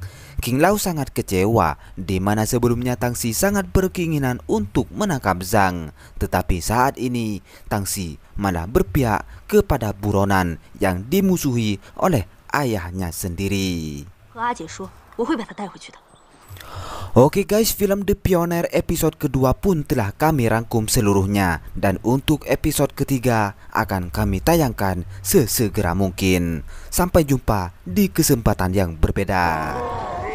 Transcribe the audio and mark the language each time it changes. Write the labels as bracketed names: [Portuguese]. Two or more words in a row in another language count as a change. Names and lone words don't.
[Indonesian] King Lao sangat kecewa, di mana sebelumnya Tangxi sangat berkeinginan untuk menangkap Zhang. Tetapi saat ini Tangxi malah berpihak kepada buronan yang dimusuhi oleh ayahnya sendiri. [Chinese] 和阿姐说，我会把她带回去的。 [Indonesian] Oke guys, film The Pioneer episode kedua pun telah kami rangkum seluruhnya. Dan untuk episode ketiga akan kami tayangkan sesegera mungkin. Sampai jumpa di kesempatan yang berbeda.